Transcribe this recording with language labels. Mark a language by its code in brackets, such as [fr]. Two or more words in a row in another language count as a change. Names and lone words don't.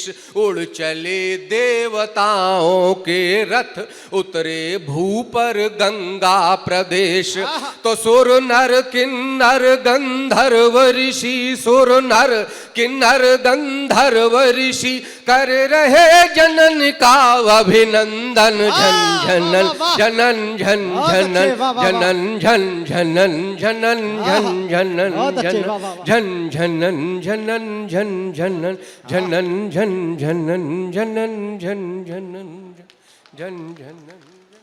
[hi] उड़ चले देवताओं के रथ उतरे भू पर गंगा प्रदेश। तो सुर नर किन्नर गंधर्व ऋषि, सुर नर किन्नर गंधर्व ऋषि कर रहे जनन का अभिनंदन। झन झनन जनन झन झनन जनन झन झनन जनन झन झनन झन झनन झनन झन झनन झनन झन झनन झनन झन झनन झन झनन।